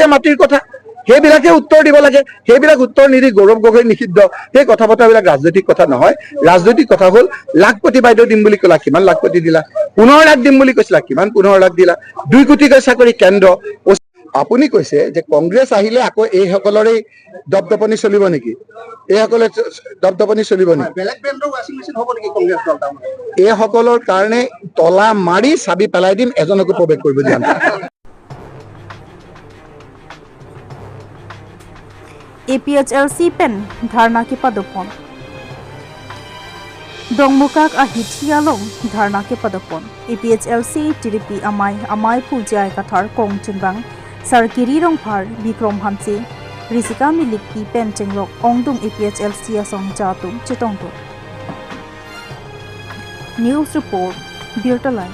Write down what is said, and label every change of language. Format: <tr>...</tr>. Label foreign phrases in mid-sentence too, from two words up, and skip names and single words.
<as>মাটিৰ কথা সেইবিলাকে উত্তৰ দিব লাগে সেইবিলাক উত্তৰ নিদি গৌৰৱ গগৈ নিষিদ্ধ সেই কথা বতৰাবিলাক ৰাজনৈতিক কথা নহয় ৰাজনৈতিক কথা হ'ল লাখপতি বাইদেউ দিম বুলি ক'লা কিমান লাখপতি দিলা 15 লাখ দিম বুলি কৈছিলা কিমান 15 লাখ দিলা 2 কোটিকৈ চাকৰি কেন্দ্ৰ আপুনি কৈছে যে কংগ্ৰেছ আহিলে আকৌ এইসকলৰে দপদপনি চলিব নেকি এইসকলে দপদপনি চলিব নেকি এইসকলৰ কাৰণে তলা মাৰি চাবি পেলাই দিম এজনকো প্ৰৱেশ কৰিব দিয়া নাই</as> <mjw>APHLC pen dharna ke padopon Dongmukak ahithialong dharna ke padopon APHLC TDP amai pujai kathar kong chunbang sarkiri rongphar bikrom hanse risika milikki pen chengrok ongdung APHLC asong jatum chitongto</mjw> <en>News report</en> <mjw>Birtalai.</mjw>